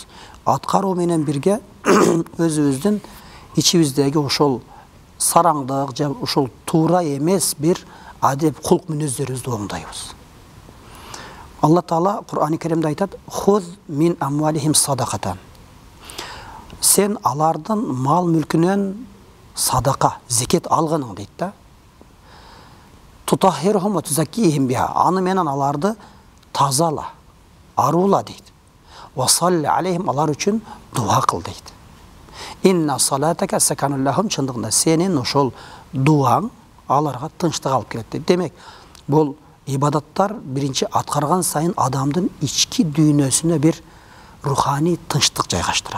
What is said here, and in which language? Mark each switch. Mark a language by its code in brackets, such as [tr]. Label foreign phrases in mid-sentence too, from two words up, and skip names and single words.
[ky] Аткаруу менен бирге өзүбүздүн ичибиздеги ошол сараңдык же ушул туура эмес бир адеп кулк мүнөздөрүбүздү оңдойбуз. Алла Таала Кур'ан Каримде айтат: [ar] "خذ من أموالهم صدقة." [ky] Сен алардын мал мүлкүнөн садака, зекет алганың дейт да. [ar] تطهرهم وتزكيهم بها. [ky] Аны менен аларды тазала, аруула дейт. [ar] وصل عليهم, [ky] алар үчүн дуа кыл дейт. [ar] إن صلاتك سكن لهم, [ky] чындыгында сенин ошол дуаң аларга тынчтык алып келет дейт. Демек, бул ибадаттар биринчи аткарган сайын адамдын ички дүйнөсүнө бир руханий тынчтык жайгаштырат.